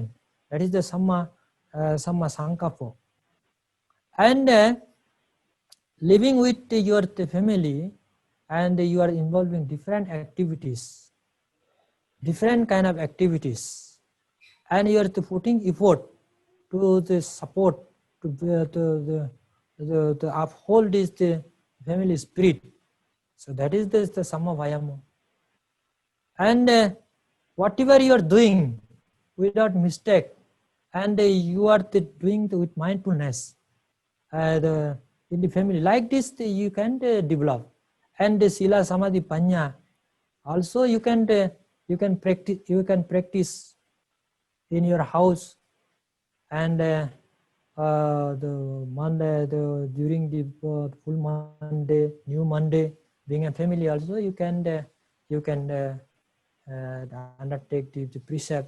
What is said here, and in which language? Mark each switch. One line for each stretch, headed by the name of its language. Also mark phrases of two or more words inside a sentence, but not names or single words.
English: That is the
Pali: samma sankapo.
English: And living with your family, and you are involving different activities, different kind of activities, and you are putting effort to the support to uphold this the family spirit. So that is the
Pali: samma vayamo.
English: And whatever you are doing without mistake, and you are doing with mindfulness, in the family like this, you can develop. And the
Pali: sila samadhi panya
English: also you can practice in your house. And the Monday, during the full Monday, new Monday, being a family also, you can undertake the precept.